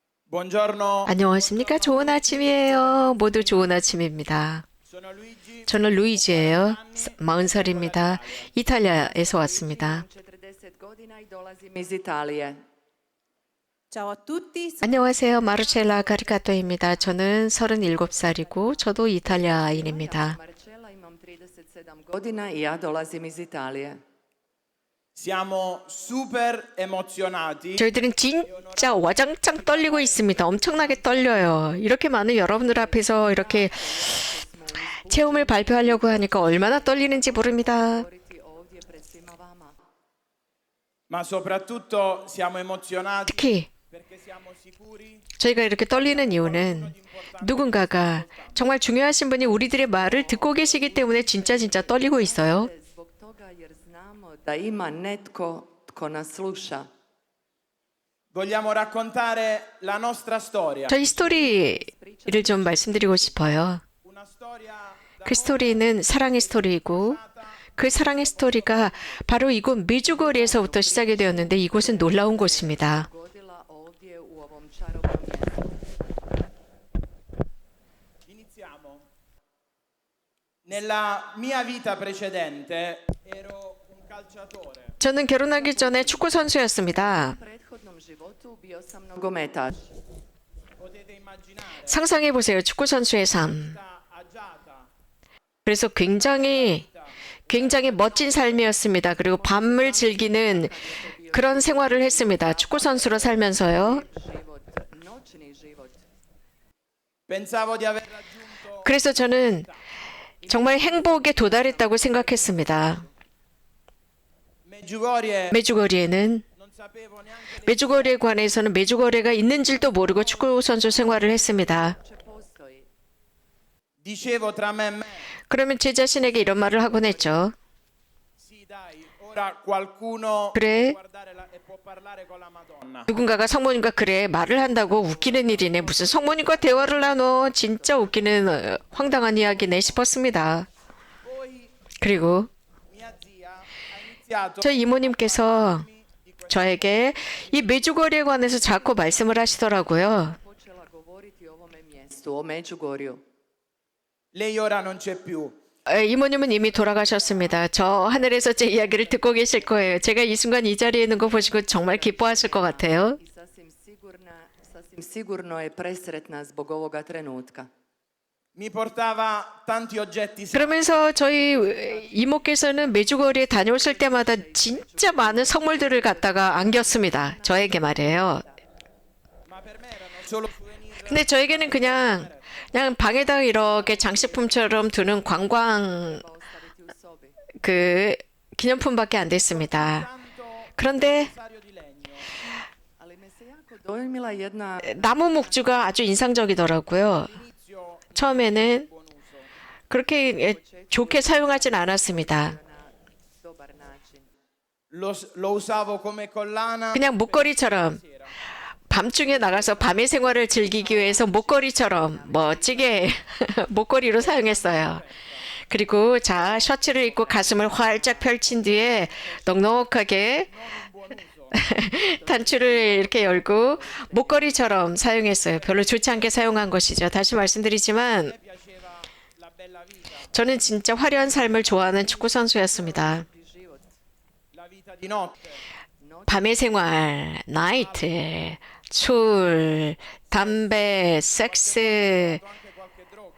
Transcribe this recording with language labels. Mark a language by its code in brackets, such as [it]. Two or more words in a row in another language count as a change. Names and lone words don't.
[it] Buongiorno, [ko] 안녕하십니까? 좋은 아침이에요. 모두 좋은 아침입니다. [it] sono Luigi, [ko] 저는 루이지예요. 40살입니다. 이탈리아에서 왔습니다. [hr] 40 godina i dolazim iz Italije. [it] Ciao a tutti, [ko] 안녕하세요. 마르첼라 카리카토입니다. 저는 37살이고 저도 이탈리아인입니다. [hr] Marcella, imam 37 godina i ja dolazim iz Italije. [it] siamo super emozionati [ko] 저희들은 진짜 와장창 떨리고 있습니다. 엄청나게 떨려요. 이렇게 많은 여러분들 앞에서 이렇게 체험을 발표하려고 하니까 얼마나 떨리는지 모릅니다. [hr] Govoriti ovdje pred svima vama. [it] ma soprattutto siamo emozionati [ko] 특히 [it] perché siamo sicuri [ko] 저희가 이렇게 떨리는 이유는 누군가가 정말 중요하신 분이 우리들의 말을 듣고 계시기 때문에 진짜 떨리고 있어요. [hr] Zbog toga jer znamo da ima netko tko nas sluša. [it] vogliamo raccontare la nostra storia, [ko] 저희 스토리를 좀 말씀드리고 싶어요. [it] una storia [ko] 그 스토리는 사랑의 스토리이고 그 사랑의 스토리가 바로 이곳 메주거리에서부터 시작이 되었는데 이곳은 놀라운 곳입니다. [hr] Godila ovdje u ovom čarobnom mjestu. [it] iniziamo. Nella mia vita precedente ero un calciatore. [ko] 저는 결혼하기 전에 축구 선수였습니다. [hr] U prethodnom životu bio sam nogometaš. [it] Potete immaginare [ko] 상상해 보세요. 축구 선수의 삶. [it] vita agiata, [ko] 그래서 굉장히 멋진 삶이었습니다. 그리고 밤을 즐기는 그런 생활을 했습니다. 축구 선수로 살면서요. [hr] Život, noćni život. [it] pensavo di aver raggiunto [ko] 그래서 저는 정말 행복에 도달했다고 생각했습니다. Medjugorje, 메주거리에는 [it] non sapevo neanche [ko] 메주거리에 관해서는 메주거리가 있는 줄도 모르고 축구 선수 생활을 했습니다. [hr] Če postoji. [it] dicevo tra me e me. [ko] 그러면 제 자신에게 이런 말을 하곤 했죠. [it] Sì, dai, ora qualcuno [ko] 그래. [it] può guardare e può parlare con la Madonna. [ko] 누군가가 성모님과 그래 말을 한다고 웃기는 일이네. 무슨 성모님과 대화를 나눠. 진짜 웃기는 황당한 이야기네 싶었습니다. [it] Poi [ko] 그리고 [it] mia zia ha iniziato [ko] 저희 이모님께서 저에게 이 메주거리에 관해서 자꾸 말씀을 하시더라고요. [hr] Počela govoriti o ovome mjestu, o Međugorju. [it] lei ora non c'è più. [ko] 이모님은 이미 돌아가셨습니다. 저 하늘에서 제 이야기를 듣고 계실 거예요. 제가 이 순간 이 자리에 있는 거 보시고 정말 기뻐하실 것 같아요. [hr] I sasvim sigurno je presretna zbog ovoga trenutka. [it] Mi portava tanti oggetti [ko] 그러면서 저희 이모께서는 메주거리에 다녀오실 때마다 진짜 많은 선물들을 갖다가 안겼습니다. 저에게 말이에요. [it] ma per me erano solo souvenir. [ko] 근데 저에게는 그냥 방에다 이렇게 장식품처럼 두는 관광 [hr] Ostaviti u sobi. [ko] 그 기념품밖에 안 됐습니다. [it] Tanto [ko] 그런데 [it] rosario di legno. [hr] Ali me se jako dojmila jedna [ko] 나무 목주가 아주 인상적이더라고요. [it] Inizio [ko] 처음에는 [it] buon uso. [ko] 그렇게 좋게 사용하진 않았습니다. [hr] na dobar način. [it] Lo usavo come collana [ko] 그냥 목걸이처럼 밤중에 나가서 밤의 생활을 즐기기 위해서 목걸이처럼 멋지게 목걸이로 사용했어요. 그리고 자 셔츠를 입고 가슴을 활짝 펼친 뒤에 넉넉하게 단추를 이렇게 열고 목걸이처럼 사용했어요. 별로 좋지 않게 사용한 것이죠. 다시 말씀드리지만 [it] mi piaceva la bella vita, [ko] 저는 진짜 화려한 삶을 좋아하는 축구 선수였습니다. [hr] Život. [it] la vita di notte. [ko] 밤의 생활, 나이트, 술, 담배, 섹스, [it] Anche qualche droga.